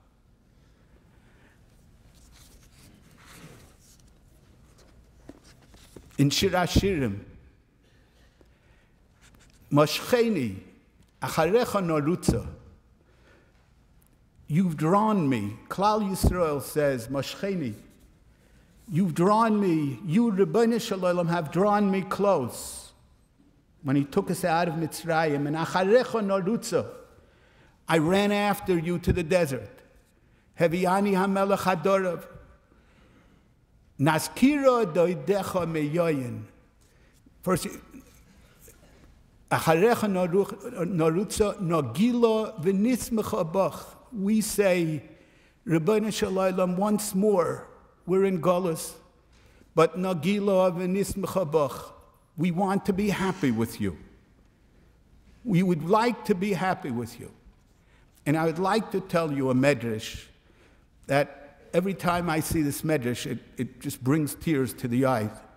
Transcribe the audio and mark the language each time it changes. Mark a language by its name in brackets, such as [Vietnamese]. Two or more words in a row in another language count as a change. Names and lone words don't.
[Hebrew] In Shir HaShirim, משכני, אחריך נרוצה, [English] you've drawn me. Klal Yisrael says, Moshcheni, you've drawn me, you, [Hebrew] רבינו שלום, [English] have drawn me close. When he took us out of Mitzrayim, and [Hebrew] אחריך נרוצה, [English] I ran after you to the desert. [Hebrew] הביאני המלך חדריו, נזכירה דדיך מיין. First, אחריך נרוצה נגילה ונשמחה בך. [English] We say, [Hebrew] רבינו שלום, [English] once more, we're in Golus, but [Hebrew] נגילה ונשמחה בך. [English] We want to be happy with you. We would like to be happy with you. And I would like to tell you a medrash that every time I see this medrash, it just brings tears to the eyes.